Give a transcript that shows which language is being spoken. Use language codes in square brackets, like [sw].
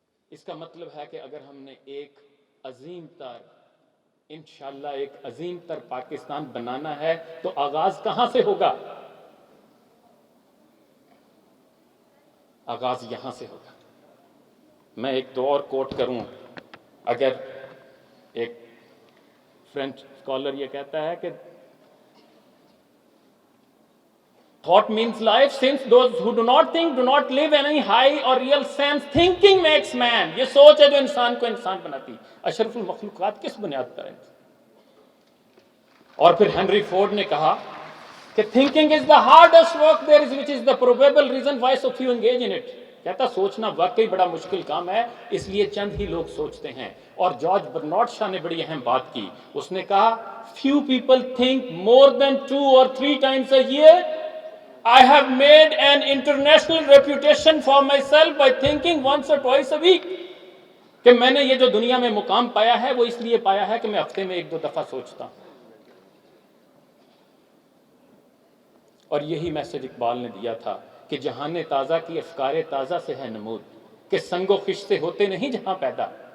[ur] اس کا مطلب ہے کہ اگر ہم نے ایک عظیم تر، انشاءاللہ ایک عظیم تر پاکستان بنانا ہے تو آغاز کہاں سے ہوگا؟ آغاز یہاں سے ہوگا. میں ایک دو اور کوٹ کروں. اگر ایک فرینچ اسکالر یہ کہتا ہے کہ [en] thought means life, since those who do not think do not live any high or real sense. Thinking makes man. [ur] یہ سوچ ہے جو انسان کو انسان بناتی. اشرف المخلوقات کس بنیاد پر ہے؟ اور پھر ہنری فورڈ نے کہا کہ [en] thinking is the hardest work there is, which is the probable reason why so few engage in it. [ur] کہتا سوچنا واقعی بڑا مشکل کام ہے، اس لیے چند ہی لوگ سوچتے ہیں. اور جارج برنارڈ شاہ نے بڑی اہم بات کی. اس نے کہا [en] few people think more than 2 or 3 times a year. I have made an international reputation for myself by thinking once or twice a week. [ur] کہ میں نے یہ جو دنیا میں مقام پایا ہے وہ اس لیے پایا ہے کہ میں ہفتے میں 1-2 دفعہ سوچتا ہوں. اور یہی میسج اقبال نے دیا تھا کہ جہان تازہ کی افکار تازہ سے ہے نمود، کہ سنگ و خش سے ہوتے نہیں جہاں پیدا.